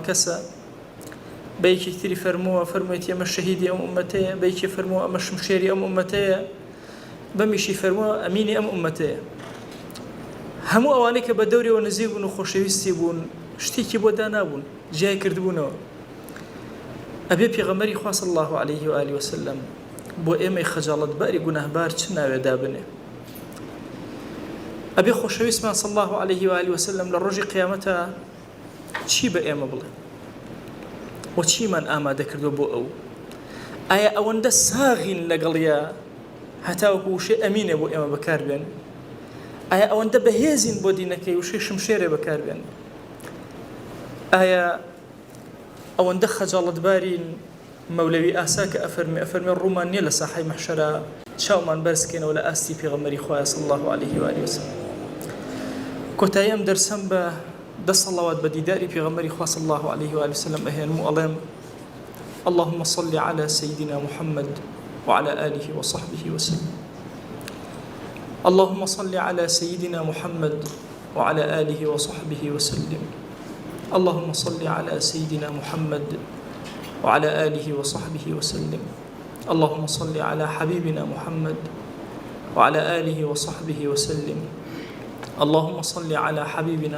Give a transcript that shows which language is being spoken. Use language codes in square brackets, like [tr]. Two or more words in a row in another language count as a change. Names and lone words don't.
[ckb] کەسە بە یەکێکی تری فەرموویەتی ئەمە شەهیدی ئەم ئومەتەیە بە یەکێ فەرمووە ئەمە شمشێری ئەم ئومەتەیە بەمیشی فەرمووە ئەمینی ئەم ئومەتەیە هەموو ئەوانەی کە بە دەورەوە نزیک بوون و خۆشەویستی بوون شتێکی بۆ دانابوون جیای کردبوونەوە ئەبێ پێغەمبەری خوا [ar] صلی الله عليه و آله وسلم [ckb] بۆ ئێمەی خەجاڵەتباری گوناهبار چ ناوێ دابنێ ئەبێ خۆشەویستمان [ar] صلی الله عليه وآله وسلم [ckb] لە ڕۆژی قیامەتە چی بە ئێمە بڵێ و چیمان ئامادە کردو بۆ ئەو ئایا ئەوەندە ساغین لەگەڵیە هەتاوەکو وشەی ئەمینێ بۆ ئێمە بەکاربێن ئایا ئەوەندە بەهێزین بۆ دینەکەی وشەی شمشێرێ بەکاربێن ئایا ئەوەندە خەجاڵەتبارین مەولەوی ئاسا کە ئەفەرمێ ڕوومان نییە لە ساحەی مەحشەرە چاومان بەرزکەنەوە لە ئاستی پێغەمبەری خۆیان [ar] صلی الله عليه وآله وسلم [ckb] کۆتایی ئەم دەرسەم بە دەسەڵاوات بە دیداری پێغەمبەری خوا [ar] صلی الله عليه وآله وسلم [ckb] ئەهێنم و ئەڵێم [ar] اللهم صل على سيدنا محمد وعلى آله وصحبه وسلم اللهم صل على سيدنا محمد وعلى آله وصحبه وسلم اللهم صل على سيدنا محمد وعلى آله وصحبه وسلم اللهم صل على حبيبنا محمد وعلى آله وصحبه وسلم اللهم صل على حبيبنا